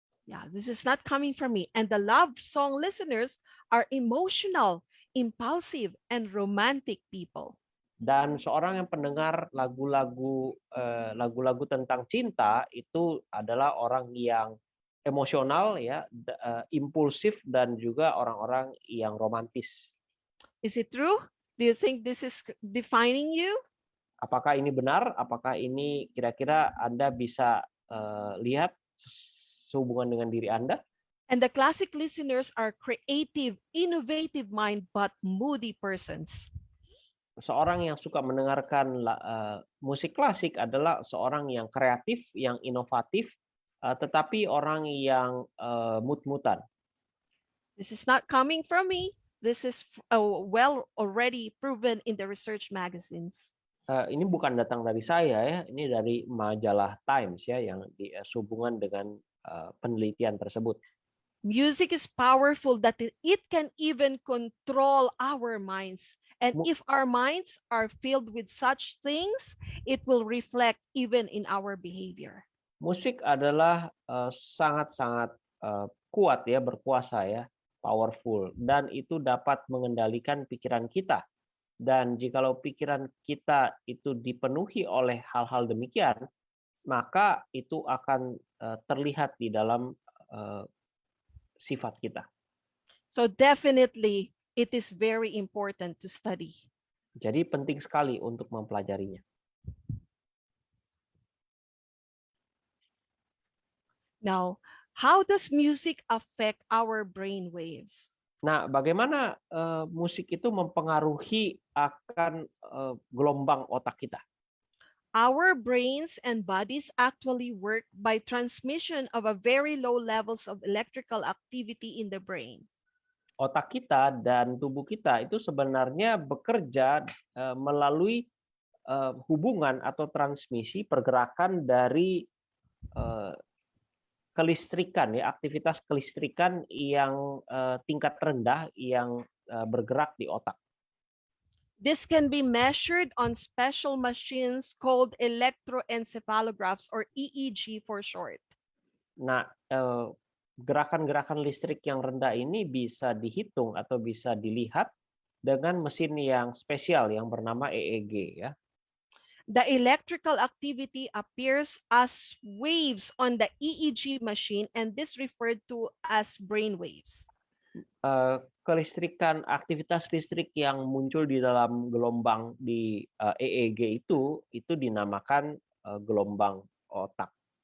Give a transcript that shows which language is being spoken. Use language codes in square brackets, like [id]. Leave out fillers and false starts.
[en] Yeah, this is not coming from me. And the love song listeners are emotional, impulsive and romantic people. [id] Dan seorang yang pendengar lagu-lagu tentang cinta itu adalah orang yang emosional ya, impulsif dan juga orang-orang yang romantis. [en] Is it true? Do you think this is defining you? [id] Apakah ini benar? Apakah ini kira-kira Anda bisa lihat sehubungan dengan diri Anda? [en] And the classic listeners are creative, innovative mind, but moody persons. [id] Seorang yang suka mendengarkan musik klasik adalah seorang yang kreatif, yang inovatif, tetapi orang yang mut-mutan. [en] This is not coming from me. This is well already proven in the research magazines. [id] Ini bukan datang dari saya ya, ini dari majalah Times ya yang sehubungan dengan penelitian tersebut. [en] Music is powerful that it can even control our minds. And if our minds are filled with such things, it will reflect even in our behavior. [id] Musik adalah sangat-sangat kuat ya, berkuasa ya, powerful, dan itu dapat mengendalikan pikiran kita. Dan jikalau pikiran kita itu dipenuhi oleh hal-hal demikian, maka itu akan terlihat di dalam sifat kita. [en] So definitely it is very important to study. [id] Jadi penting sekali untuk mempelajarinya. [en] Now, how does music affect our brain waves? [id] Nah, bagaimana musik itu mempengaruhi akan gelombang otak kita? [en] Our brains and bodies actually work by transmission of a very low levels of electrical activity in the brain. [id] Otak kita dan tubuh kita itu sebenarnya bekerja melalui hubungan atau transmisi pergerakan dari kelistrikan ya, aktivitas kelistrikan yang tingkat rendah yang bergerak di otak. [en] This can be measured on special machines called electroencephalographs or EEG for short. [id] Nah, gerakan-gerakan listrik yang rendah ini bisa dihitung atau bisa dilihat dengan mesin yang spesial yang bernama EEG ya. [en] The electrical activity appears as waves on the EEG machine, and this referred to as brain waves. [id] Kelistrikan, aktivitas listrik yang muncul di dalam gelombang di EEG itu dinamakan gelombang otak.